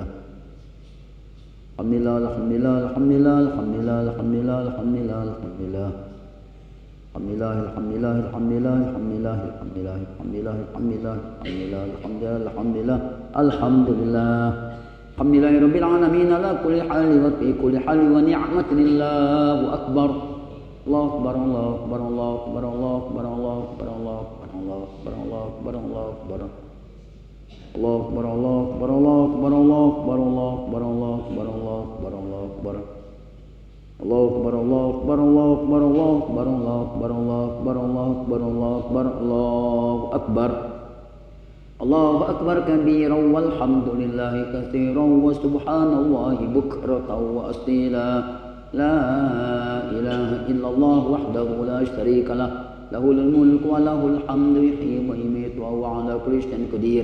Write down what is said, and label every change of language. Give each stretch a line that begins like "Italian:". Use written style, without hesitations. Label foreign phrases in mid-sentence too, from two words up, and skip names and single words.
Arabic: الحمد لله، الحمد لله، الحمد لله، الحمد لله، الحمد لله، الحمد لله، الحمد لله. الحمد لله، الحمد لله، الحمد لله، الحمد لله، الحمد لله، الحمد لله، الحمد لله، الحمد لله، الحمد لله، الحمد لله، الحمد لله. الحمد لله رب العالمين على كل حال وفي كل حال ونعمة الله أكبر. الله أكبر، الله أكبر، الله أكبر، الله أكبر، الله أكبر، الله أكبر، الله أكبر، الله أكبر، الله أكبر. الله أكبر، الله أكبر، الله أكبر، الله أكبر، الله أكبر، الله أكبر، الله أكبر، الله أكبر. الله أكبر، الله أكبر، الله أكبر، الله أكبر، الله أكبر، الله أكبر، الله أكبر، الله أكبر، الله أكبر. الله أكبر كبيرا والحمد لله كثيرا وسبحان الله بكرة وأصيلا لا إله إلا الله وحده لا شريك له له الملك وله الحمد يحيي ويميت وهو على كل شيء قدير